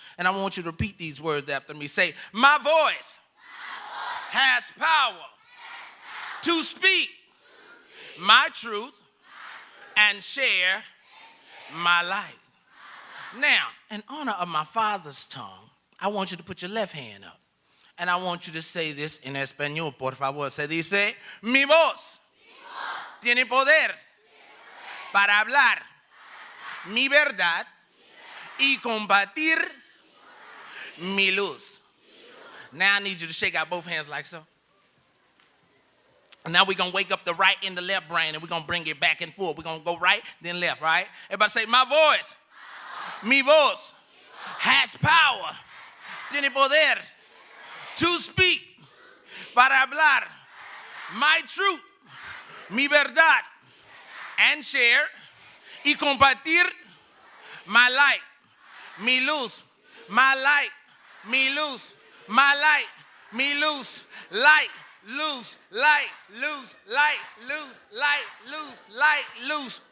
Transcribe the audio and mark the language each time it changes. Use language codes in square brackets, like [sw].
[en] And I want you to repeat these words after me. Say, my voice has power to speak my truth and share my light. Now, in honor of my father's tongue, I want you to put your left hand up. And I want you to say this in español, [es] por favor. Se dice, mi voz tiene poder para hablar mi verdad y combatir mi luz. [en] Now I need you to shake out both hands like so. And now we're going to wake up the right and the left brain, and we're going to bring it back and forth. We're going to go right, then left, right? Everybody say, my voice, [es] mi voz, [en] has power, [es] tiene poder [en] to speak, [es] para hablar [en] my truth, [es] mi verdad, [en] and share, [es] y compartir [en] my light, [es] mi luz, [en] my light, mi luz, my light, mi luz, light, loose, light, loose, light, loose, light, loose, light, loose.